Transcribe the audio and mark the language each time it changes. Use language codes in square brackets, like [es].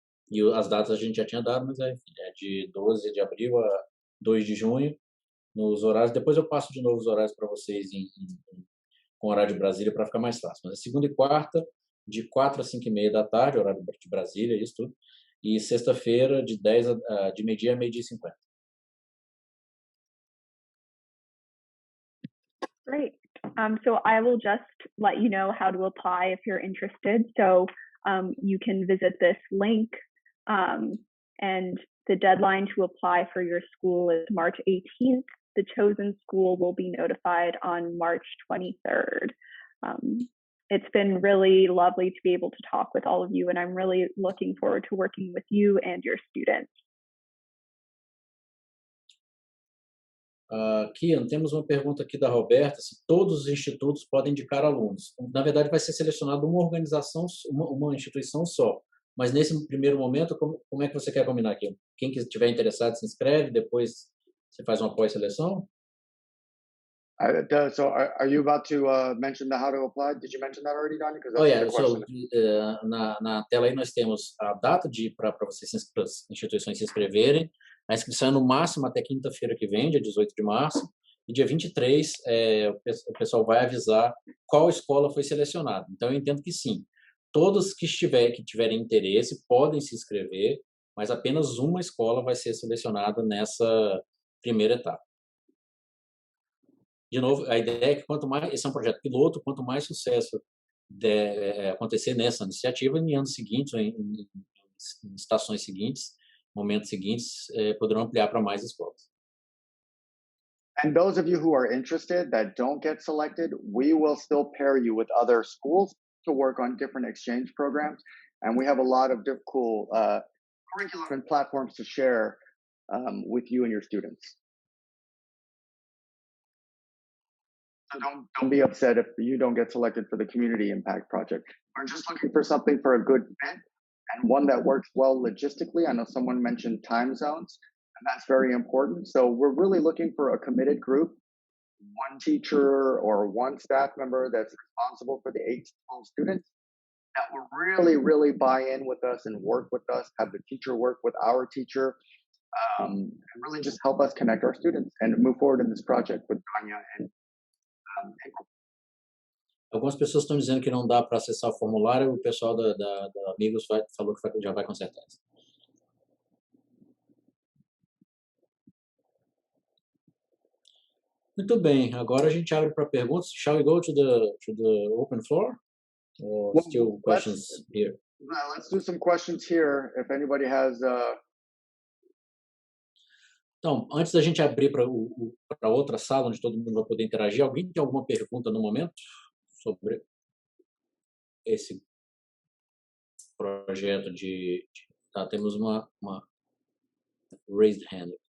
[pt] E as datas a gente já tinha dado, mas enfim, é de 12 de abril a 2 de junho, nos horários. Depois eu passo de novo os horários para vocês com horário de Brasília para ficar mais fácil. Mas é segunda e quarta, de 4 às 5h30 da tarde, horário de Brasília, isso tudo. E sexta-feira, de meio-dia a 12h50. [en] Great. So I will just let you know how to apply if you're interested. So you can visit this link, and the deadline to apply for your school is March 18th. The chosen school will be notified on March 23rd. It's been really lovely to be able to talk with all of you, and I'm really looking forward to working with you and your students. [pt] Kian, temos uma pergunta aqui da Roberta, se todos os institutos podem indicar alunos. Na verdade, vai ser selecionado uma organização, uma instituição só. Mas nesse primeiro momento, como é que você quer combinar aqui? Quem estiver interessado se inscreve, depois você faz uma pós-seleção? [en] So are you about to mention how to apply? Did you mention that already, Donnie? Because that's the question. [pt] Na tela aí nós temos a data para as instituições se inscreverem. A inscrição é no máximo até quinta-feira que vem, dia 18 de março. E dia 23, o pessoal vai avisar qual escola foi selecionada. Então, eu entendo que sim. Todos que tiverem interesse podem se inscrever, mas apenas uma escola vai ser selecionada nessa primeira etapa. De novo, a ideia é que quanto mais, esse é um projeto piloto, quanto mais sucesso acontecer nessa iniciativa, em anos seguintes, em estações seguintes, momentos seguintes, poderão ampliar para mais escolas. [en] And those of you who are interested that don't get selected, we will still pair you with other schools to work on different exchange programs. And we have a lot of cool curriculum and platforms to share with you and your students. So don't be upset if you don't get selected for the Community Impact Project. We're just looking for something for a good fit and one that works well logistically. I know someone mentioned time zones, and that's very important. So we're really looking for a committed group, one teacher or one staff member that's responsible for the 8 to 12 students that will really, really buy in with us and work with us, have the teacher work with our teacher, and really just help us connect our students and move forward in this project with Tanya and [pt] Algumas pessoas estão dizendo que não dá para acessar o formulário, o pessoal da Amigos falou que já vai consertar isso. Muito bem, agora a gente abre para perguntas. [en] Shall we go to the open floor? Or still questions here? Let's do some questions here. If anybody has [pt] Então, antes da gente abrir para outra sala, onde todo mundo vai poder interagir, alguém tem alguma pergunta no momento sobre esse projeto temos uma raised hand.